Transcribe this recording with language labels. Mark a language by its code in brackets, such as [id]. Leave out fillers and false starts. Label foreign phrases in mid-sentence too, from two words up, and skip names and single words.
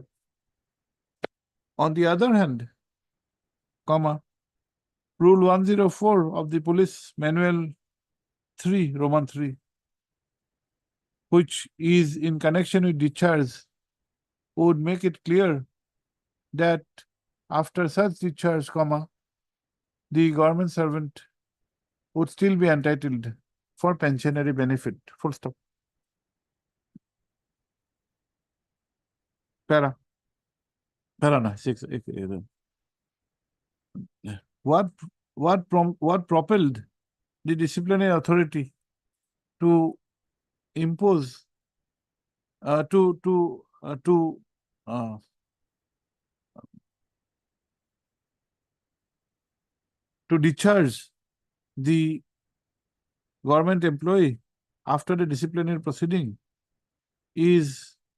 [en] On the other hand, comma, Rule 104 of the Police Manual 3, Roman 3, which is in connection with discharge, would make it clear that after such discharge, comma, the government servant would still be entitled for pensionary benefit. Full stop. Para. Para na, 6. What propelled the disciplinary authority to impose to discharge the government employee after the disciplinary proceeding is